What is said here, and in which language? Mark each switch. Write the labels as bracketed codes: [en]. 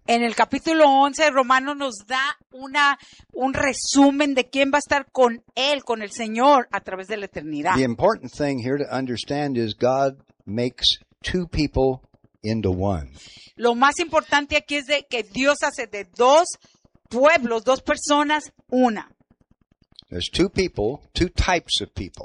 [es] En el capítulo 11 Romanos nos da un resumen de quién va a estar con él, con el Señor, a través de la eternidad. [en] The important thing here to understand is God makes two people into one. [es] Lo más importante aquí es de que Dios hace de dos pueblos, dos personas, una. [en] There's two people, two types of people.